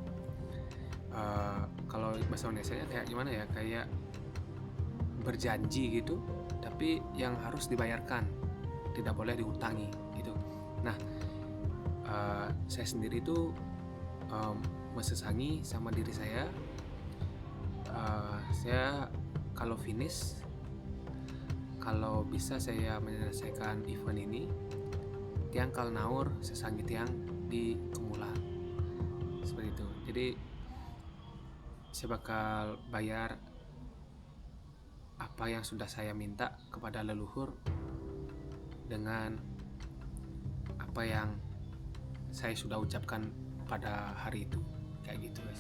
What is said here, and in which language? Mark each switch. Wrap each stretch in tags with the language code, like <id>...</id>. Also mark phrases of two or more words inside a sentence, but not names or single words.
<id>Kalau bahasa Indonesianya kayak gimana ya, kayak berjanji gitu, tapi yang harus dibayarkan, tidak boleh diutangi gitu. Nah saya sendiri itu mesesangi sama diri saya. Saya kalau finish, kalau bisa saya menyelesaikan event ini</id> <ban>tiang kalnaur sesangi tiang di Kemulan,</ban> <id>seperti itu. Jadi saya bakal bayar apa yang sudah saya minta kepada leluhur dengan apa yang saya sudah ucapkan pada hari itu, kayak gitu guys.</id>